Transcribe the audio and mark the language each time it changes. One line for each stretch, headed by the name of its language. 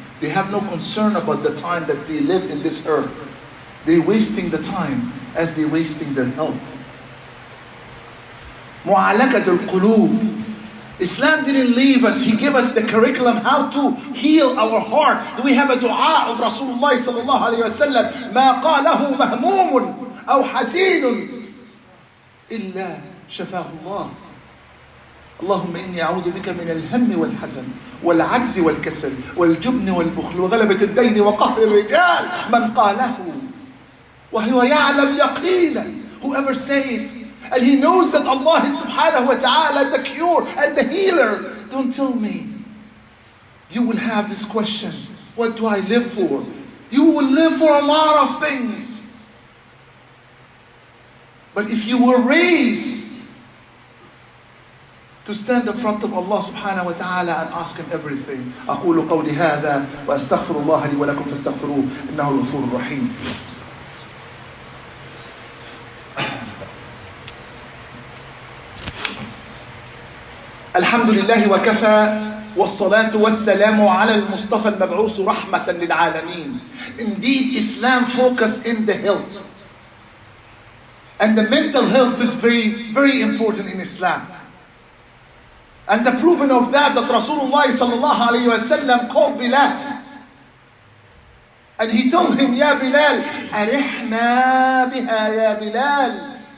English: They have no concern about the time that they live in this earth. They're wasting the time as they're wasting their health. Mu'alakat al-qulub. Islam didn't leave us. He gave us the curriculum how to heal our heart. We have a dua of Rasulullah sallallahu alayhi wa sallam.
Arabic: مَا قَالَهُ مَهْمُومٌ أَوْ حَسِينٌ إِلَّا شَفَاهُ اللَّهُ اللهم إني أعوذ بك من الهم والحزن والعجز والكسل والجبن والبخل وغلبة الدين وقهر الرجال من قاله وهو يعلم يقينا.
English: Whoever says it, and he knows that Allah is subhanahu wa ta'ala the cure and the healer. Don't tell me. You will have this question, what do I live for? You will live for a lot of things. But if you were raised to stand in front of Allah subhanahu wa ta'ala and ask Him everything.
Arabic: أقول قولي هذا وأستغفر الله لي ولكم فاستغفروه إنه الغفور الرحيم. الحمد لله وكفى والصلاة والسلام على المصطفى المبعوث رحمة للعالمين.
English: Indeed, Islam focus in the health. And the mental health is very, very important in Islam. And the proving of that Rasulullah sallallahu alayhi wa sallam called Bilal. And he told him,
Arabic: Ya Bilal, arihna biha ya Bilal.